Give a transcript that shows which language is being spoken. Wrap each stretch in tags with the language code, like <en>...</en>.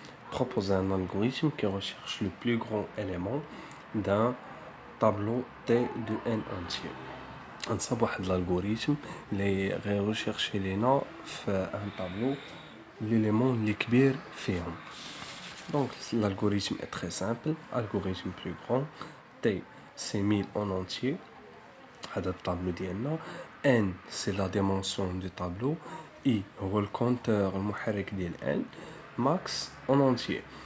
<fr>Proposer un algorithme qui recherche le plus grand élément d'un tableau T de n entier.</fr> <ar>نصب واحد l'algorithme اللي غيرشيرشي لينا في un tableau l'élément اللي كبير فيهم.</ar> <fr>Donc l'algorithme est très simple, algorithme plus grand, T c'est 1000 en entier.</fr> <ar>هذا الطابلو ديالنا</ar> <fr>n c'est la dimension du tableau</fr> <ar>i هو الكونتور المحرك ديال</ar> <fr>n max en entier.</fr>